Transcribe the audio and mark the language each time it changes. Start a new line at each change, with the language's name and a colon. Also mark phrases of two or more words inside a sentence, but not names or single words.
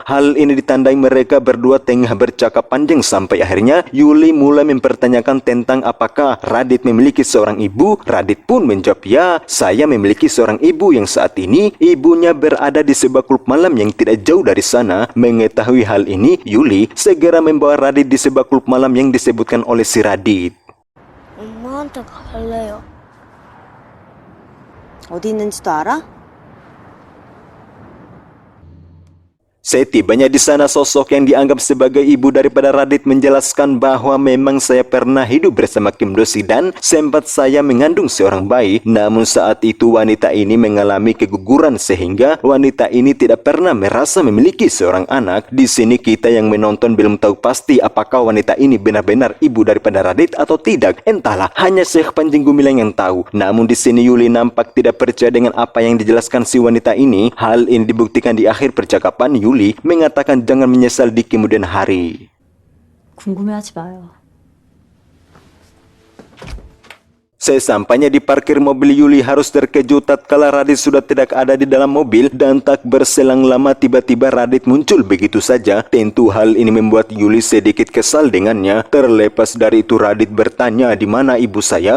Indonesian: Hal ini ditandai mereka berdua tengah bercakap panjang sampai akhirnya Yuli mulai mempertanyakan tentang apakah Radit memiliki seorang ibu. Radit pun menjawab, ya, saya memiliki seorang ibu yang saat ini ibunya berada di sebuah klub malam yang tidak jauh dari sana. Mengetahui hal ini, Yuli segera membawa Radit di sebuah klub malam yang disebutkan oleh si Radit.
Korean: 엄마한테 갈래요. 어디 있는지도 알아?
Indonesian: Setibanya di sana, sosok yang dianggap sebagai ibu daripada Radit menjelaskan bahwa memang saya pernah hidup bersama Kim Do-sik dan sempat saya mengandung seorang bayi. Namun saat itu wanita ini mengalami keguguran sehingga wanita ini tidak pernah merasa memiliki seorang anak. Di sini kita yang menonton belum tahu pasti apakah wanita ini benar-benar ibu daripada Radit atau tidak. Entahlah, hanya Syekh Panjang Gumilang yang tahu. Namun di sini Yuli nampak tidak percaya dengan apa yang dijelaskan si wanita ini. Hal ini dibuktikan di akhir percakapan. Yuli mengatakan jangan menyesal di kemudian hari.
Korean: 궁금해하지 마요.
Indonesian: Sesampainya di parkir mobil, Yuli harus terkejut tatkala Radit sudah tidak ada di dalam mobil, dan tak berselang lama tiba-tiba Radit muncul begitu saja. Tentu hal ini membuat Yuli sedikit kesal dengannya. Terlepas dari itu, Radit bertanya, di mana ibu saya?